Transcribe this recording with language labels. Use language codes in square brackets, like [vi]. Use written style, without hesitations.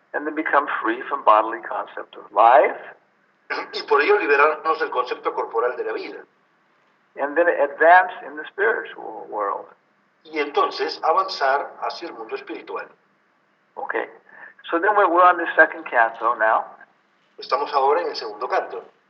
[en] And then become free from bodily concept of life. [es] Y por ello liberarnos del concepto corporal de la vida. [en] And then advance in the spiritual world. [es] Y entonces avanzar hacia el mundo espiritual. Okay. [en] So then we're on the second canto now. [es] Estamos ahora en el segundo canto.